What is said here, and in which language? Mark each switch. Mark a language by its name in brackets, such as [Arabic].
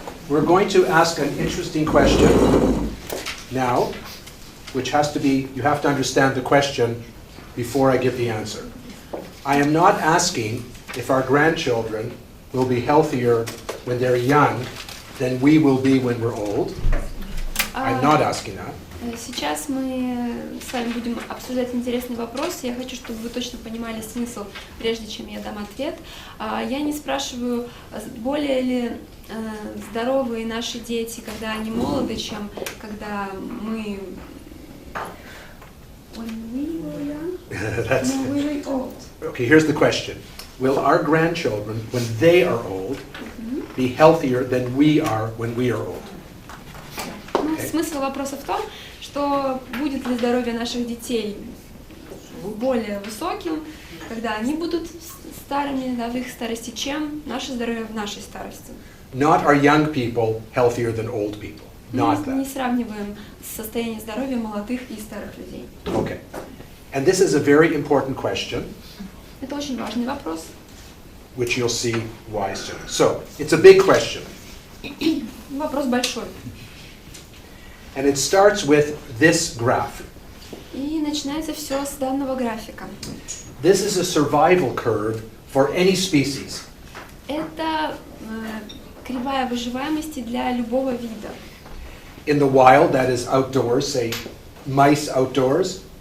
[English] we're going to ask an interesting question now, which has to be, you have to understand the question before I give the answer. I am not asking if our grandchildren will be healthier when they're young than we will be when we're old. I'm not asking that. [Russian] Сейчас мы с вами будем обсуждать интересный вопрос. Я хочу, чтобы вы точно понимали смысл, прежде чем я дам ответ. Я не спрашиваю, более ли здоровые наши дети, когда они молоды, чем когда мы... [English] When we were young? No, we were old. Okay, here's the question. Will our grandchildren, when they are old, be healthier than we are when we are old? [Russian] Смысл вопроса в том, что будет ли здоровье наших детей более высоким, когда они будут старыми, да, в их старости, чем наше здоровье в нашей старости. [English] Not are young people healthier than old people. Not [Russian] Мы не [English] that. [Russian] сравниваем состояние здоровья молодых и старых людей. [English] Okay. And this is a very important question, [Russian] Это очень важный вопрос. [English] which you'll see why soon. So, it's a big question. [Russian] Вопрос большой. [English] And it starts with this graph. [Russian] И начинается все с данного графика. [English] This is a survival curve for any species. [Russian] Это кривая выживаемости для любого вида. [English] In the wild, that is outdoors, say mice outdoors.